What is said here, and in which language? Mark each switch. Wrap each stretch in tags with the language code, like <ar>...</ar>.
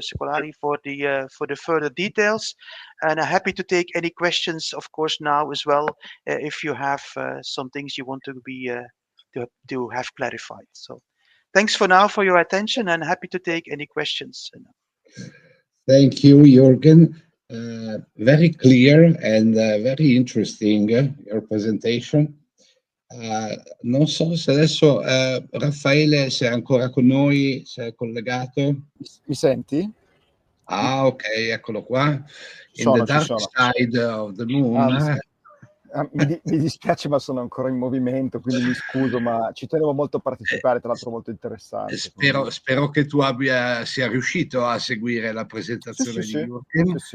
<en>Scolari for the further details. And I'm happy to take any questions, of course, now as well, if you have some things you want to be to have clarified. So, thanks for now for your attention, and happy to take any questions. Thank you, Jürgen. Very clear and very interesting your presentation.</en> <it>Non so se adesso Raffaele, se è ancora con noi, se è collegato. Mi senti? Ah, ok, eccolo qua.</it> <en>In the dark side of the moon.</en> <it>Mi dispiace, ma sono ancora in movimento, quindi mi scuso, ma ci tenevo molto a partecipare, tra l'altro molto interessante. Spero che tu sia riuscito a seguire la presentazione di Jürgen.</it>